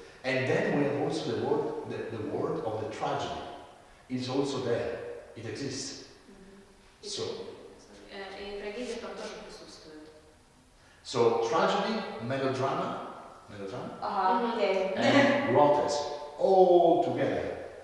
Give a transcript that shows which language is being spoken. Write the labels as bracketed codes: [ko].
[en] And then we have also the word of the tragedy. It's also there. It exists. So. [ru] И трагедия там тоже присутствует. [en] So tragedy, melodrama, Okay. and grotesque, all together.